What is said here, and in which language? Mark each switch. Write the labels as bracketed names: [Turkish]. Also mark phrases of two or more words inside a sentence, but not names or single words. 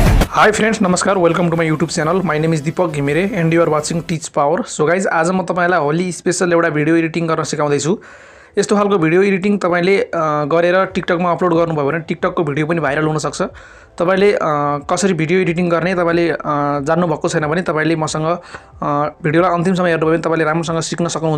[English] hi friends नमस्कार welcome to my YouTube channel my name is Deepak Ghimire and you are watching Teach Power. so guys [Nepali] आज म तपाईलाई होली स्पेशल एउटा [English] video editing [Nepali] गर्न सिकाउँदैछु। यस्तो खालको [English] video editing [Nepali] तपाईले गरेर टिकटकमा अपलोड गर्नुभयो भने टिकटकको भिडियो पनि भाइरल हुन सक्छ। तपाईले कसरी [English] video editing [Nepali] गर्ने तपाईले जान्नु भएको छैन भने तपाईले मसँग भिडियोलाई अन्तिमसम्म हेर्नुभयो भने तपाईले राम्रोसँग सिक्न सक्नुहुन्छ।